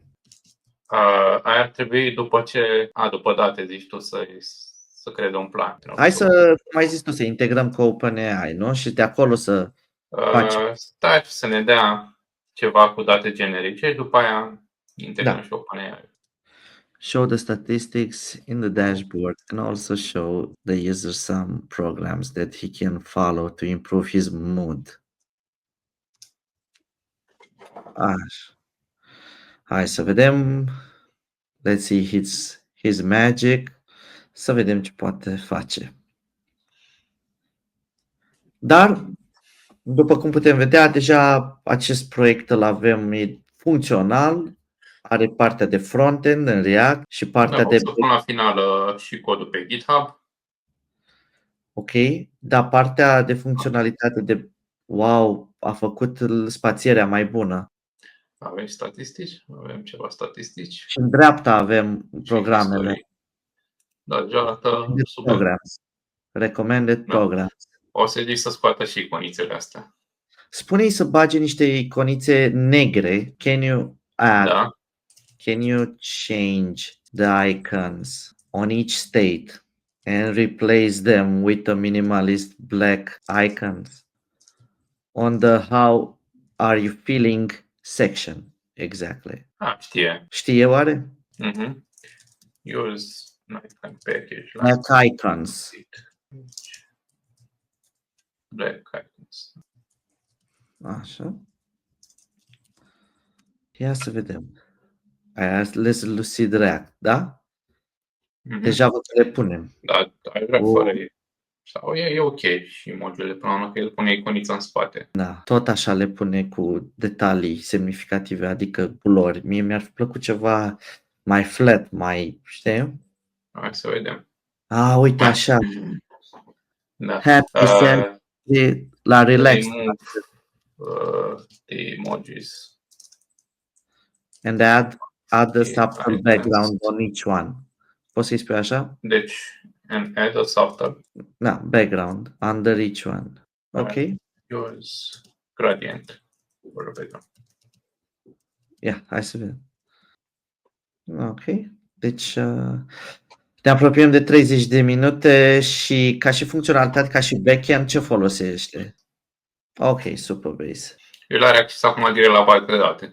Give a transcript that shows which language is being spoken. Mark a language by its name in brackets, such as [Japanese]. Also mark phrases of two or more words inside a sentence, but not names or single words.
[Romanian] Aia ar trebui după ce... după date, zici tu, să creeze un plan. Hai să, cum ai zis tu, să integrăm cu OpenAI, nu? Și de acolo să facem. Stai să ne dea ceva cu date generice și după aia integrăm și OpenAI. [English] Show the statistics in the dashboard and also show the user some programs that he can follow to improve his mood. [Romanian] Așa. Hai să vedem. [English] Let's see his magic. [Romanian] Să vedem ce poate face. Dar, după cum putem vedea, deja acest proiect îl avem, e funcțional, are partea de frontend în React și partea de... Să pun la final și codul pe GitHub. Ok, dar partea de funcționalitate de wow, a făcut spațierea mai bună. Avem statistici, avem ceva statistici. Și în dreapta avem programele. Da, deja arată super. [English] Programs. Recommended programs. [Romanian] O să zic să scoată și iconițele astea. Spune-i să bage niște iconițe negre. [English] Can you add? [Romanian] Da. [English] Can you change the icons on each state and replace them with a minimalist black icons on the how are you feeling section? Exactly. [Romanian] Știe. Știe oare? [English] Use icon package. Black icons. Black icons. [Romanian] Așa. Ia să vedem. [English] Let's lucid React, [Romanian] da? Deja vă le punem. Da, ai vrea fără ei. Sau e ok și modulele până la urmă că el pune iconița în spate. Da, tot așa le pune cu detalii semnificative, adică culori. Mie mi-ar fi plăcut ceva mai flat, mai, știi? Hai să vedem. Uite așa. Da. [English] Happy la relax. The emojis. And add the subtle background on each one. [Romanian] Poți să-i spui așa? Deci, [English] and add a subtle. Da, background under each one. Ok. Use gradient for the background. [Romanian] Hai să vedem. Ok. Deci ne apropiem de 30 de minute și ca și funcționalitate, ca și backend, ce folosește? Ok, Superbase. El are acces acum direct la bază de date.